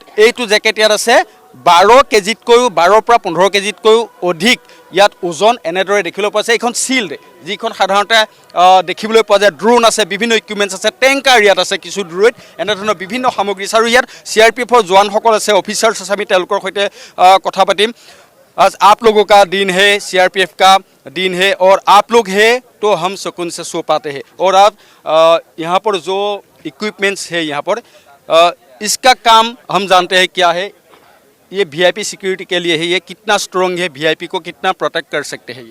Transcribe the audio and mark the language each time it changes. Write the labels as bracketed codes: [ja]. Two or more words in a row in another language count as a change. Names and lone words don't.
[as] এইটো জেকেট ইয়াত আছে 12 কেজিতকৈও 12 পৰা 15 কেজিতকৈও অধিক ইয়াত ওজন এনেদৰে দেখিবলৈ পোৱা যায়। এইখন শিল্ড যিখন সাধাৰণতে দেখিবলৈ পোৱা যায়। ড্ৰোন আছে, বিভিন্ন ইকুইপমেণ্টছ আছে, টেংকাৰ ইয়াত আছে কিছু দূৰৈত, এনেধৰণৰ বিভিন্ন সামগ্ৰী আছে। আৰু ইয়াত CRPFৰ জোৱানসকল আছে, অফিচাৰ্ছ আছে। আমি তেওঁলোকৰ সৈতে কথা পাতিম। [hi] आज आप लोगों का दिन है, CRPF का दिन है और आप लोग हैं तो हम सुकून से सो पाते हैं। और आप यहाँ पर जो इक्विपमेंट्स है यहाँ पर इसका काम हम जानते हैं क्या है। ये VIP सिक्योरिटी के लिए है, ये कितना स्ट्रॉन्ग है, VIP को कितना प्रोटेक्ट कर सकते हैं?